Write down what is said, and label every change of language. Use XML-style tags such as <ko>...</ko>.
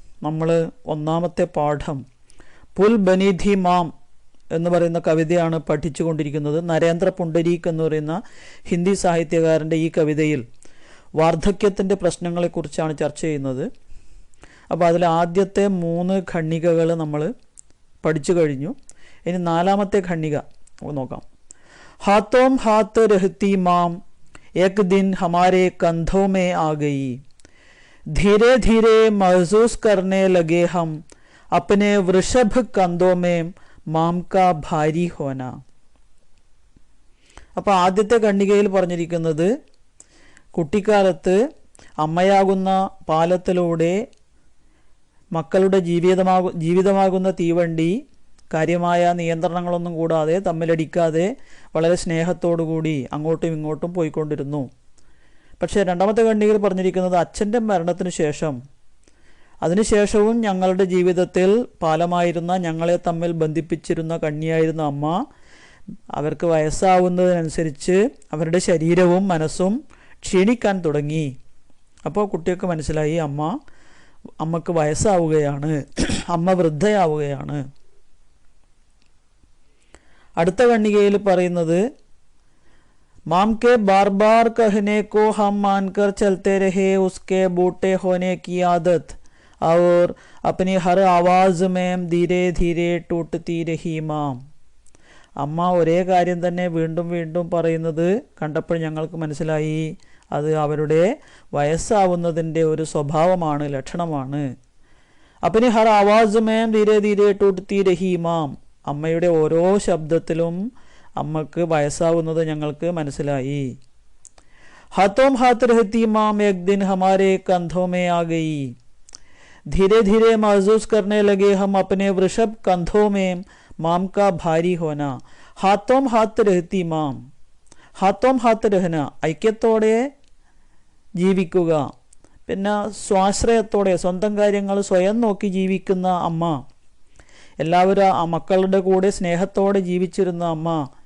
<ml>നമ്മൾ ഒന്നാമത്തെ പാഠം പുൽ ബനിധി മാം എന്ന് പറയുന്ന കവിതയാണ് പഠിച്ചു കൊണ്ടിരിക്കുന്നത്. നരേന്ദ്ര പുണ്ടരീക് എന്ന് പറയുന്ന ഹിന്ദി സാഹിത്യകാരൻ്റെ ഈ കവിതയിൽ വാർദ്ധക്യത്തിൻ്റെ പ്രശ്നങ്ങളെക്കുറിച്ചാണ് ചർച്ച ചെയ്യുന്നത്. അപ്പോൾ അതിൽ ആദ്യത്തെ 3 ഖണ്ഡികകൾ നമ്മൾ പഠിച്ചു കഴിഞ്ഞു. ഇനി 4ാമത്തെ ഖണ്ഡിക നോക്കാം.</ml> <hi>हाथों हाथ रहती माम एक दिन हमारे कंधों में आ गई, धीरे धीरे महसूस करने लगे हम अपने वृषभ कंधों में माम का भारी होना.</hi> <ml>അപ്പോൾ ആദ്യത്തെ ഖണ്ഡികയിൽ പറഞ്ഞിരിക്കുന്നത് കുട്ടിക്കാലത്ത് അമ്മയാകുന്ന പാലത്തിലൂടെ മക്കളുടെ ജീവിതമാകുന്ന തീവണ്ടി കാര്യമായ നിയന്ത്രണങ്ങളൊന്നും കൂടാതെ തമ്മിലടിക്കാതെ വളരെ സ്നേഹത്തോടുകൂടി അങ്ങോട്ടും ഇങ്ങോട്ടും പോയിക്കൊണ്ടിരുന്നു. പക്ഷേ 2ാമത്തെ ഖണ്ഡികയിൽ പറഞ്ഞിരിക്കുന്നത് അച്ഛൻ്റെ മരണത്തിന് ശേഷം അതിനുശേഷവും ഞങ്ങളുടെ ജീവിതത്തിൽ പാലമായിരുന്ന, ഞങ്ങളെ തമ്മിൽ ബന്ധിപ്പിച്ചിരുന്ന കണ്ണിയായിരുന്ന അമ്മ അവർക്ക് വയസ്സാവുന്നതിനനുസരിച്ച് അവരുടെ ശരീരവും മനസ്സും ക്ഷീണിക്കാൻ തുടങ്ങി. അപ്പോൾ കുട്ടികൾക്ക് മനസ്സിലായി അമ്മക്ക് വയസ്സാവുകയാണ്, അമ്മ വൃദ്ധയാവുകയാണ്. അടുത്ത ഖണ്ഡികയിൽ പറയുന്നത്</ml> <hi>माम के बार बार कहने को हम मानकर चलते रहे उसके बूटे होने की आदत और अपनी हर आवाज़ में धीरे धीरे टूटती रही माम.</hi> <ml>അമ്മ ഒരേ കാര്യം തന്നെ വീണ്ടും വീണ്ടും പറയുന്നത് കണ്ടപ്പോൾ ഞങ്ങൾക്ക് മനസ്സിലായി അത് അവരുടെ വയസ്സാവുന്നതിൻ്റെ ഒരു സ്വഭാവമാണ്, ലക്ഷണമാണ്.</ml> <hi>अपनी हर आवाज़ में धीरे धीरे टूटती रही माम.</hi> <ml>അമ്മയുടെ ഓരോ ശബ്ദത്തിലും അമ്മക്ക് വയസ്സാവുന്നത് ഞങ്ങൾക്ക് മനസ്സിലായി.</ml> <hi>हाथों हाथ रहती माम एक दिन हमारे कंधों में आ गई, धीरे धीरे महसूस करने लगे हम अपने वृषभ कंधों में माम का भारी होना. हाथों हाथ रहती माम, हाथों हाथ रहना</hi> <ml>ഐക്യത്തോടെ ജീവിക്കുക, പിന്നെ സ്വാശ്രയത്തോടെ സ്വന്തം കാര്യങ്ങൾ സ്വയം നോക്കി ജീവിക്കുന്ന അമ്മ, എല്ലാവരും ആ മക്കളുടെ കൂടെ സ്നേഹത്തോടെ ജീവിച്ചിരുന്ന അമ്മ.</ml>